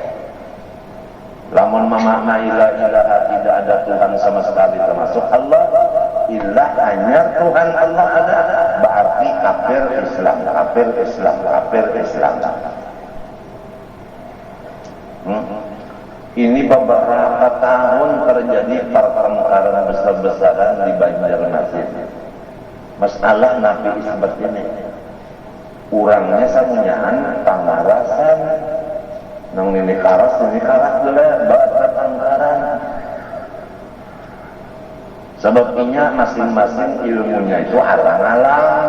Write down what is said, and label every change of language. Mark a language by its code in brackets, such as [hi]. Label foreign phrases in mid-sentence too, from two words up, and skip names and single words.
[id] Lamun memaknai [ar] لا إله, [id] tidak ada Tuhan sama sekali termasuk Allah, ilah hanya Tuhan Allah ada, berarti kafir Islam, kafir Islam, kafir Islam. Ini beberapa tahun terjadi pertengkaran besar-besaran di Banjarmasin. [bjn] Masalah Nabi seperti ini. Urangnya samunyaan pangarasan. Nang ini karas dulu bahasa tangkaran. [id] Sebabnya masing-masing ilmunya itu alang-alang.